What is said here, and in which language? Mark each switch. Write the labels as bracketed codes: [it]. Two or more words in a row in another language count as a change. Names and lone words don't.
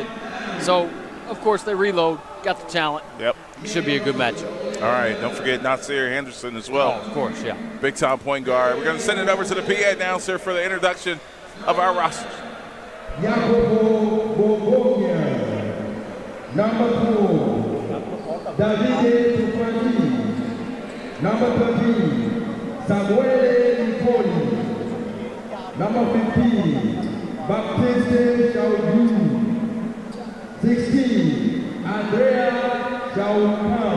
[en] So, of course, they reload, got the talent. Yep. Should be a good matchup. All right, don't forget Nasir Henderson as well. Oh, of course, yeah. Big-time point guard. We're going to send it over to the PA announcer for the introduction of our roster. Number 4, Davide Tufani. Number 13, Samuele Nicoli. Number 15, Baptiste Chaudu. 16, Andrea Chaucan.